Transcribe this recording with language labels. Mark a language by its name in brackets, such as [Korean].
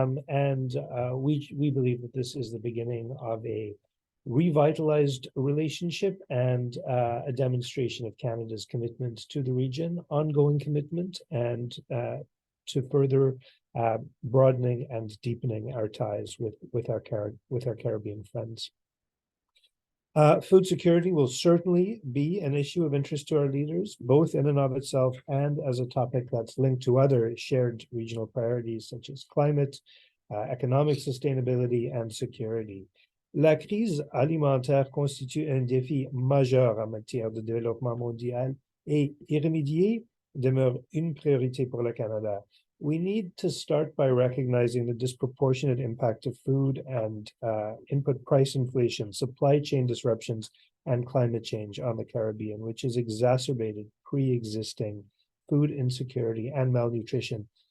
[English] We believe that this is the beginning of a revitalized relationship and a demonstration of Canada's commitment to the region, ongoing commitment, and to further broadening and deepening our ties with our Caribbean friends. Food security will certainly be an issue of interest to our leaders, both in and of itself and as a topic that's linked to other shared regional priorities such as climate, economic sustainability, and security. [French] La crise alimentaire constitue un défi majeur en matière de développement mondial et y remédier demeure une priorité pour le Canada. [English] We need to start by recognizing the disproportionate impact of food and input price inflation, supply chain disruptions, and climate change on the Caribbean, which has exacerbated pre-existing food insecurity and malnutrition.